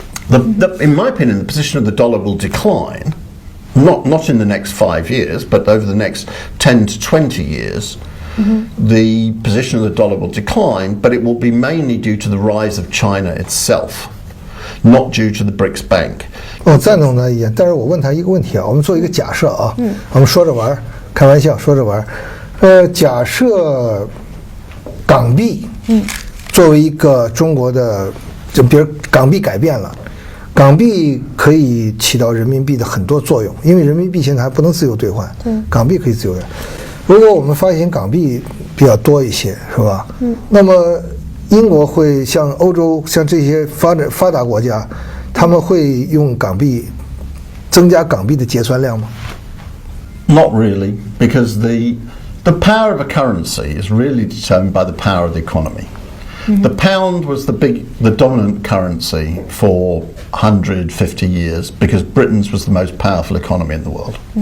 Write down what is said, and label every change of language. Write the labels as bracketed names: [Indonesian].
[English] In my opinion, the position of the dollar will decline, not in the next 5 years, but over the next 10 to 20 years. The position of the dollar will decline, but it will be mainly due to the rise of China itself, not due to the BRICS Bank. [Chinese] 我赞同他意见，但是我问他一个问题啊，我们做一个假设啊，我们说着玩，开玩笑说着玩，假设港币，作为一个中国的，就比如港币改变了，港币可以起到人民币的很多作用，因为人民币现在还不能自由兑换，港币可以自由兑换。如果我们发行港币比较多一些，是吧？那么英国会像欧洲像这些发达国家，他们会用港币增加港币的结算量吗？ [English] Not really, because the power of a currency is really determined by the power of the economy. The pound was the dominant currency for 150 years because Britain's was the most powerful economy in the world.